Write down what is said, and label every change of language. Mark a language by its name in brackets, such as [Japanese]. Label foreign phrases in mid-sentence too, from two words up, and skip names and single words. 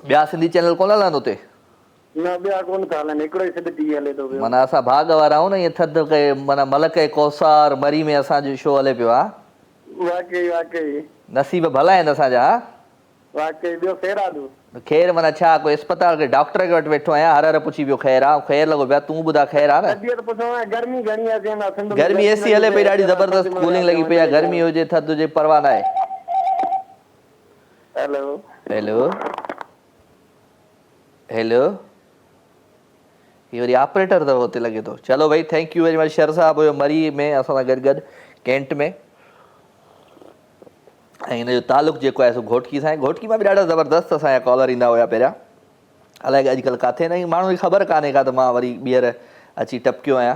[Sindhi] ॿिया सिंधी चैनल कोन हलनि हुते? न ॿिया कोन था हलनि, हिकिड़ो ई सिध टीवी हले थो पियो। माना असां भाग वारा आहियूं न, ईअं थधि कए माना मलक ए कौसार मरी में असांजो शो हले पियो आहे। वाकई वाकई नसीब भला आहिनि असांजा। वाकई। ॿियो ख़ैरात? ख़ैर माना छा, कोई अस्पताल के डॉक्टर के वटि वेठो आहियां, हर पुछी पियो ख़ैर आहे, ख़ैर लॻो पिया। तूं ॿुधा ख़ैर आहे न? तबियत पुछो आहे, गर्मी घणी आहे चवंदा सिंध में? गर्मी एसी हले पई ॾाढी ज़बरदस्त, कूलिंग लॻी पई आहे। गर्मी हुजे थधि हुजे परवाह न आहे। हेलो हेलो हेलो, ये वरी ऑपरेटर अथव हुते लॻे थो। चलो भाई, [English] thank you very much [Sindhi] शर साहब, हुयो मरी में असां सां गॾु कैंट में। ऐं हिन जो तालुक़ु जेको आहे सो घोटकी सां आहे। घोटकी मां बि ॾाढा ज़बरदस्त असांजा कॉलर ईंदा हुया पहिरियां। अलाए अॼुकल्ह किथे न, माण्हुनि खे ख़बर कान्हे का, त मां वरी ॿीहर अची टपकियो आहियां।